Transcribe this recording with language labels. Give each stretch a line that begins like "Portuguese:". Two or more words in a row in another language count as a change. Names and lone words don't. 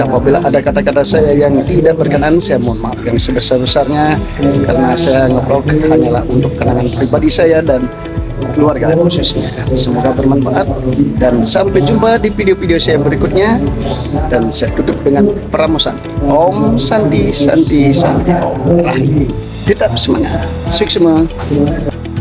Indonesian: Apabila ada kata-kata saya yang tidak berkenan, saya mohon maaf yang sebesar-besarnya, karena saya nge-vlog hanyalah untuk kenangan pribadi saya dan keluarga khususnya. Semoga bermanfaat dan sampai jumpa di video-video saya berikutnya. Dan saya tutup dengan Pramo Santi.
Sanskrit: Om Santi Santi Santi Om Rahim.
Indonesian: Tetap semangat. Sukses semua.